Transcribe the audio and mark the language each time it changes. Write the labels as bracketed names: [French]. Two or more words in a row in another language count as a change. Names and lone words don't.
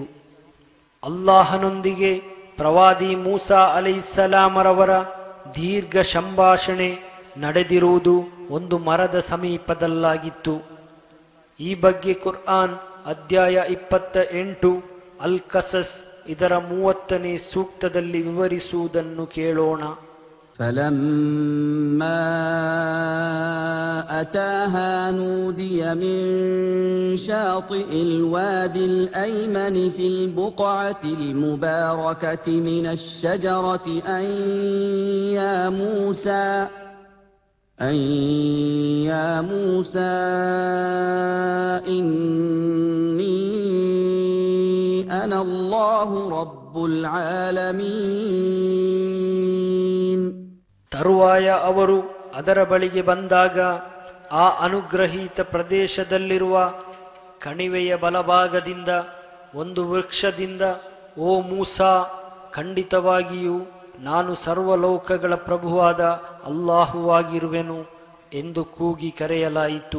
[Kannada] ಅಲ್ಲಾಹನೊಂದಿಗೆ ಪ್ರವಾದಿ ಮೂಸಾ ಅಲೈಹಿಸ್ಸಲಾಮರವರ ದೀರ್ಘ ಸಂಭಾಷಣೆ ನಡೆದಿರುವುದು ಒಂದು ಮರದ ಸಮೀಪದಲ್ಲಾಗಿತ್ತು. ಈ ಬಗ್ಗೆ ಕುರ್ಆನ್ ಅಧ್ಯಾಯ 28 ಅಲ್ ಕಸಸ್ ಇದರ 30ನೇ ಸೂಕ್ತದಲ್ಲಿ ವಿವರಿಸುವುದನ್ನು ಕೇಳೋಣ. [Arabic] فلما أتاها نودي من شاطئ الوادي الأيمن في البقعة المباركة من الشجرة أن يا موسى إني أنا الله رب العالمين. [Kannada] ತರುವಾಯ ಅವರು ಅದರ ಬಳಿಗೆ ಬಂದಾಗ ಆ ಅನುಗ್ರಹೀತ ಪ್ರದೇಶದಲ್ಲಿರುವ ಕಣಿವೆಯ ಬಲಭಾಗದಿಂದ ಒಂದು ವೃಕ್ಷದಿಂದ, ಓ ಮೂಸಾ, ಖಂಡಿತವಾಗಿಯೂ ನಾನು ಸರ್ವಲೋಕಗಳ ಪ್ರಭುವಾದ ಅಲ್ಲಾಹುವಾಗಿರುವೆನು ಎಂದು ಕೂಗಿ ಕರೆಯಲಾಯಿತು.